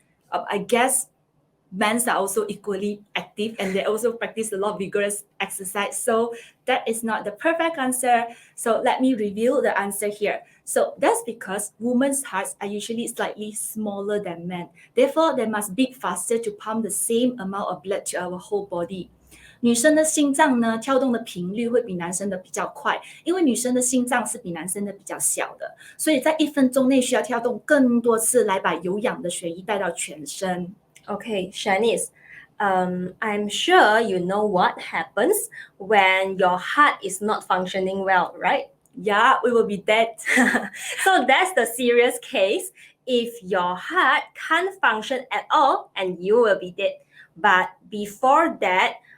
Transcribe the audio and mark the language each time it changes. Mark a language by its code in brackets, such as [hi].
[en] I guess men are also equally active and they also practice a lot of vigorous exercise. So that is not the perfect answer. So let me reveal the answer here. So that's because women's hearts are usually slightly smaller than men. Therefore, they must beat faster to pump the same amount of blood to our whole body. [zh] 女生的心脏呢，跳动的频率会比男生的比较快，因为女生的心脏是比男生的比较小的，所以在1分钟内需要跳动更多次来把有氧的血液带到全身。 [en] Okay, Shanice, I'm sure you know what happens when your heart is not functioning well, right? Yeah, we will be dead. So that's the serious case. If your heart can't function at all, and you will be dead. But before that,